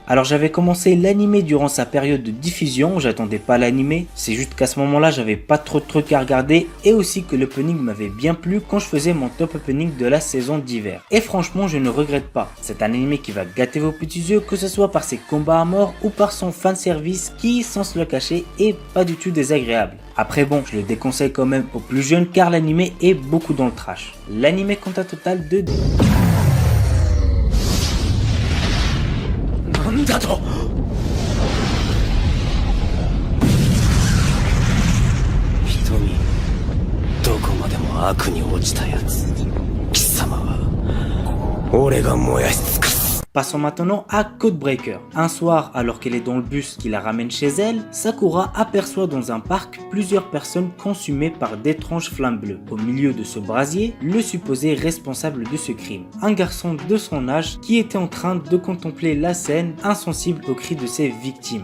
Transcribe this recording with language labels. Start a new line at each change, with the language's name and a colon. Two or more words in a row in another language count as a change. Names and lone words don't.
French: Alors j'avais commencé l'animé durant sa période de diffusion, j'attendais pas l'animé, c'est juste qu'à ce moment là j'avais pas trop de trucs à regarder et aussi que l'opening m'avait bien plu quand je faisais mon top opening de la saison d'hiver. Et franchement je ne regrette pas, c'est un animé qui va gâter vos petits yeux, que ce soit par ses combats à mort ou par son fanservice qui, sans se le cacher, est pas du tout désagréable. Après bon, je le déconseille quand même aux plus jeunes car l'animé est beaucoup dans le trash. L'animé compte un total de
Japanese: なんだと瞳どこまでも悪に落ちたやつ貴様は俺が燃やし尽くす
French: Passons maintenant à Codebreaker. Un soir, alors qu'elle est dans le bus qui la ramène chez elle, Sakura aperçoit dans un parc plusieurs personnes consumées par d'étranges flammes bleues. Au milieu de ce brasier, le supposé responsable de ce crime, un garçon de son âge qui était en train de contempler la scène, insensible aux cris de ses victimes.